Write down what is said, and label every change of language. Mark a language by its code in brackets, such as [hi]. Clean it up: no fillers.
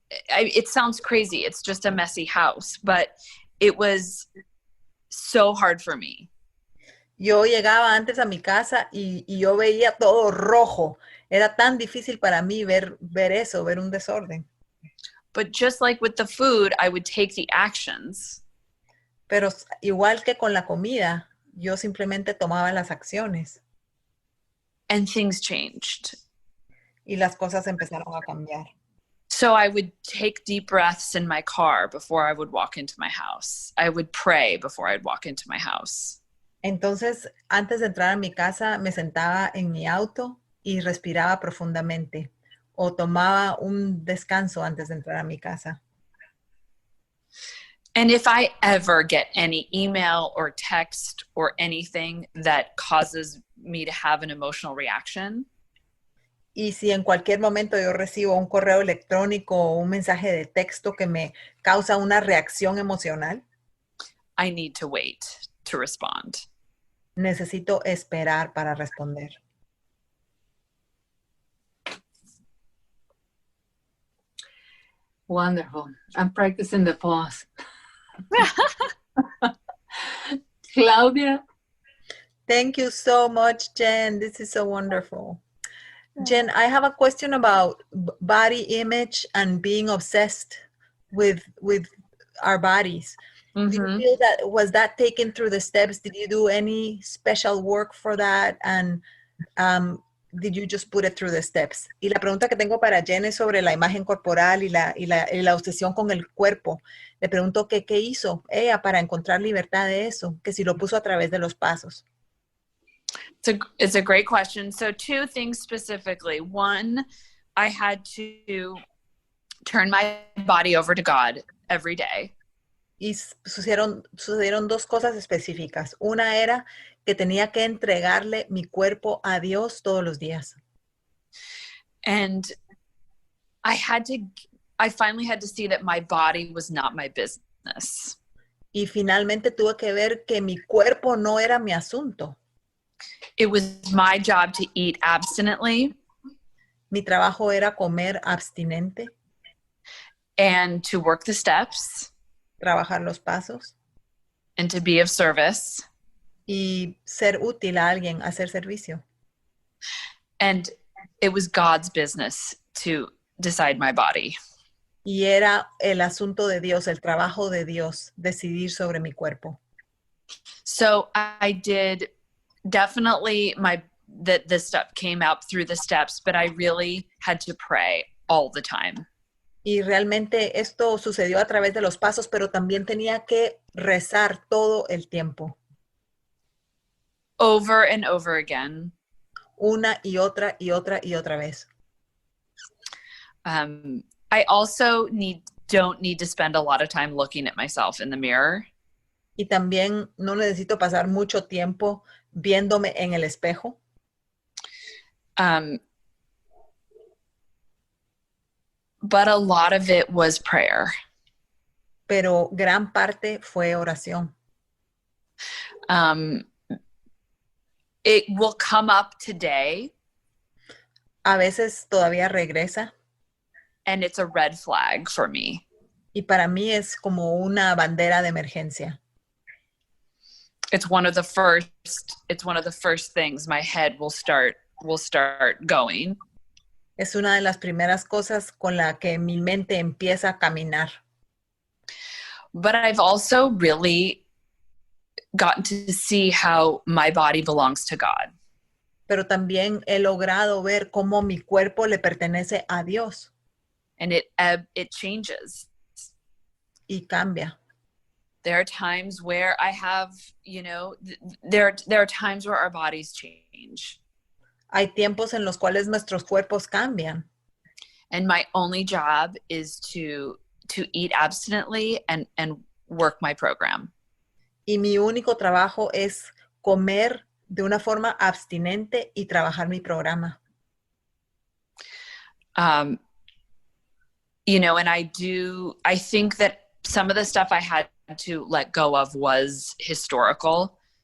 [en] It sounds crazy. It's just a messy house, but it was so hard for me. [es] Yo llegaba antes a mi casa y yo veía todo rojo. Era tan difícil para mí ver eso, ver un desorden. [en] But just like with the food, I would take the actions. [es] Pero igual que con la comida, yo simplemente tomaba las acciones. [en] And things changed. [es] Y las cosas empezaron a cambiar. [en] So I would take deep breaths in my car before I would walk into my house. I would pray before I'd walk into my house. [es] Entonces, antes de entrar a mi casa, me sentaba en mi auto y respiraba profundamente. O tomaba un descanso antes de entrar a mi casa. [en] And if I ever get any email or text or anything that causes me to have an emotional reaction, [es] y si en cualquier momento yo recibo un correo electrónico o un mensaje de texto que me causa una reacción emocional, [en] I need to wait to respond. [es] Necesito esperar para responder. [en] Wonderful. I'm practicing the pause. Claudia? Thank you so much, Jen. This is so wonderful. Jen, I have a question about body image and being obsessed with our bodies. Mm-hmm. Do you feel that was that taken through the steps? Did you do any special work for that? And did you just put it through the steps? [es] Y la pregunta que tengo para Jen es sobre la imagen corporal y la obsesión con el cuerpo. Le pregunto qué hizo ella para encontrar libertad de eso, que si lo puso a través de los pasos. [en] It's a great question. So 2 things specifically. 1, I had to turn my body over to God every day. [es] Y sucedieron 2 cosas específicas. Una era que tenía que entregarle mi cuerpo a Dios todos los días. [en] And I finally had to see that my body was not my business. [es] Y finalmente tuve que ver que mi cuerpo no era mi asunto. [en] It was my job to eat abstinently. [es] Mi trabajo era comer abstinente. [en] And to work the steps. [es] Trabajar los pasos. [en] And to be of service. [es] Y ser útil a alguien, hacer servicio. [en] And it was God's business to decide my body. [es] Y era el asunto de Dios, el trabajo de Dios, decidir sobre mi cuerpo. [en] So I did definitely this stuff came out through the steps, but I really had to pray all the time. [es] Y realmente esto sucedió a través de los pasos, pero también tenía que rezar todo el tiempo. [en] Over and over again. [es] Una y otra y otra y otra vez. [en] I also don't need to spend a lot of time looking at myself in the mirror. [es] Y también no necesito pasar mucho tiempo viéndome en el espejo. [en] But a lot of it was prayer. [es] Pero gran parte fue oración. [en] It will come up today. [es] A veces todavía regresa. [en] And it's a red flag for me. [es] Y para mí es como una bandera de emergencia. [en] It's one of the first things my head will start going. [es] Es una de las primeras cosas con la que mi mente empieza a caminar. [en] But I've also really gotten to see how my body belongs to God. [es] Pero también he logrado ver cómo mi cuerpo le pertenece a Dios [en] And it changes. [es] y cambia. [en] There are times where I have, there are times where our bodies change. [es] Hay tiempos en los cuales nuestros cuerpos cambian. [en] And my only job is to eat abstinently and work my program. [es] Y mi único trabajo es comer de una forma abstinente y trabajar mi programa. [en] And I think that some of the stuff I had to let go of was historical.